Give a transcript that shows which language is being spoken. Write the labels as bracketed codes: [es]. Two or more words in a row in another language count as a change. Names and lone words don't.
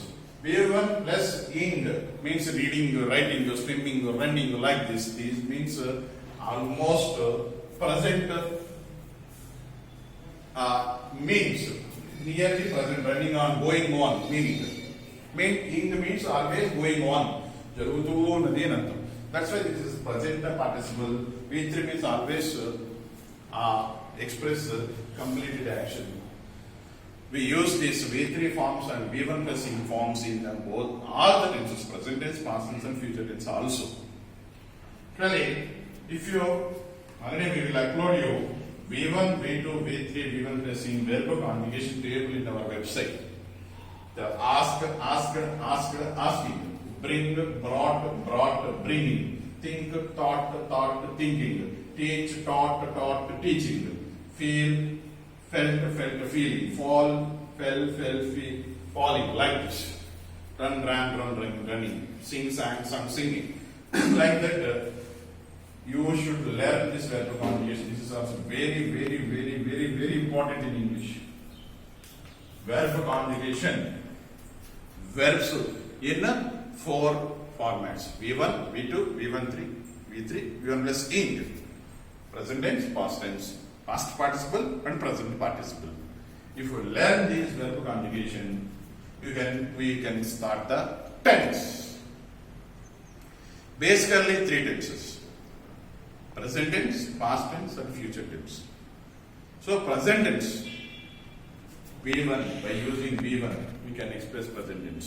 [en] V1 plus ing means reading, writing, swimming, running, like this. This means almost present, means nearly present, running on, going on, meaning. Ing means always going on. [te] Jarugutu ఉన్నది అని అర్థం. [en] That's why this is present participle. V3 means always express completed action. We use these V3 forms and V1 plus ing forms in both all the tenses, present tense, past tense and future tense also. Really, if you already we will upload you V1, V2, V3, V1 plus ing verb conjugation table in our website. The asking, bring, brought, bringing, think, thought, thinking, teach, taught, teaching, feel, felt, feeling, fall, fell, feel, falling, like this. Run, running, sing, sang, singing. Like that, you should learn this verb conjugation. This is also very important in English. Verb conjugation, verbs in 4 formats: V1, V2, V13, V3, V1 plus ing. Present tense, past tense, past participle and present participle. If you learn these verb conjugation, we can start the tense. Basically 3 tenses: present tense, past tense and future tense. So present tense, V1, by using V1 we can express present tense.